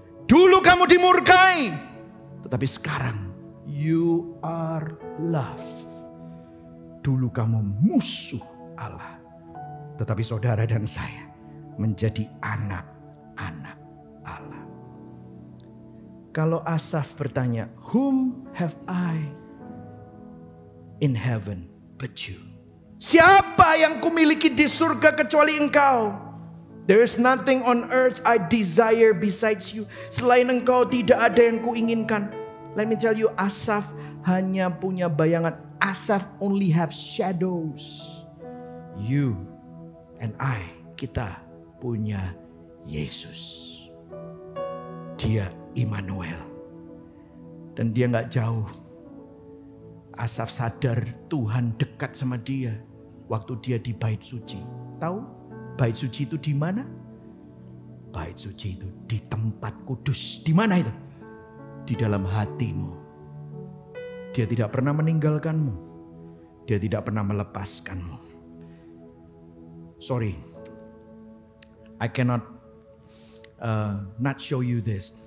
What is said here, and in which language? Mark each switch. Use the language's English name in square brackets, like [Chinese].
[Indonesian] Dulu kamu dimurkai, tetapi sekarang [English] you are loved. [Indonesian] Dulu kamu musuh Allah. Tetapi saudara dan saya menjadi anak-anak Allah. Kalau Asaf bertanya, [English] whom have I in heaven but you? [Indonesian] Siapa yang kumiliki di surga kecuali engkau? [English] There is nothing on earth I desire besides you. [Indonesian] Selain engkau tidak ada yang kuinginkan. [English] Let me tell you, [Indonesian] Asaf hanya punya bayangan. [English] Asaf only have shadows. You and I, [Indonesian] kita punya Yesus. Dia Immanuel. Dan dia gak jauh. Asaf sadar Tuhan dekat sama dia waktu dia di bait suci. Tahu bait suci itu di mana? Bait suci itu di tempat kudus. Di mana itu? Di dalam hatimu. Dia tidak pernah meninggalkanmu. Dia tidak pernah melepaskanmu. [English] Sorry, I cannot not show you this.